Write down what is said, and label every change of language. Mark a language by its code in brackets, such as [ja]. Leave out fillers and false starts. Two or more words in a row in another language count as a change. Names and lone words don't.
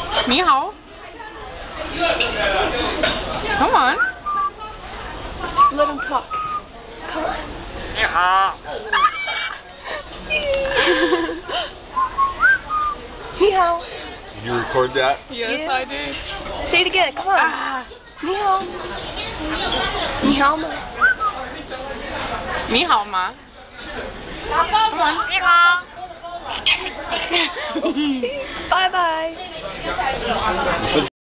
[zh] 你好. [en] Come on. Let him talk. Come on. [zh] 你好. 你好. [en] Did you record that? Yes, Yeah. I did. Say it again. Come on. Ah. [zh] 你好。你好吗. 你好吗. [en] Come on. [zh] 你好. [en] Bye bye.